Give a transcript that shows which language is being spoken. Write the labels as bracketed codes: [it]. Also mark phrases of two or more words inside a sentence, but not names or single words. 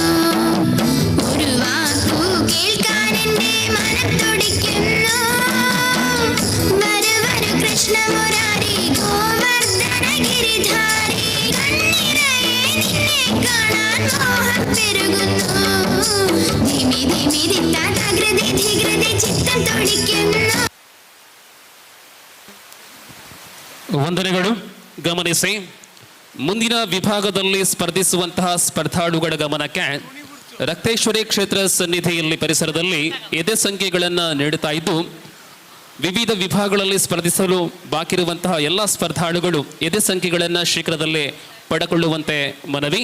[ml] ഒരു വാക്കു കേൾക്കാൻ എന്റെ മനത്തുടിക്കുന്നു വരു വരു കൃഷ്ണമുരാരി ഗോവർദ്ധന ഗിരിധാരി കണ്ണിറയെ നിന്നെ കാണാൻ മോഹം പെരുകുന്നു ധിമി ധിമി ദിത്താകൃതി ധികൃതി ചിത്തം തുടിക്കുന്നു. [kn] ವಂದನೆಗಳು. ಗಮನಿಸಿ, ಮುಂದಿನ ವಿಭಾಗದಲ್ಲಿ ಸ್ಪರ್ಧಿಸುವಂತಹ ಸ್ಪರ್ಧಾಳುಗಳ ಗಮನಕ್ಕೆ ರಕ್ತೇಶ್ವರಿ ಕ್ಷೇತ್ರ ಸನ್ನಿಧಿಯಲ್ಲಿ ಪರಿಸರದಲ್ಲಿ ಎದೆ ಸಂಖ್ಯೆಗಳನ್ನು ನೀಡುತ್ತಾ ಇದ್ದು, ವಿವಿಧ ವಿಭಾಗಗಳಲ್ಲಿ ಸ್ಪರ್ಧಿಸಲು ಬಾಕಿ ಇರುವಂತಹ ಎಲ್ಲ ಸ್ಪರ್ಧಾಳುಗಳು ಎದೆ ಸಂಖ್ಯೆಗಳನ್ನು ಶೀಘ್ರದಲ್ಲೇ ಪಡೆದುಕೊಳ್ಳುವಂತೆ ಮನವಿ.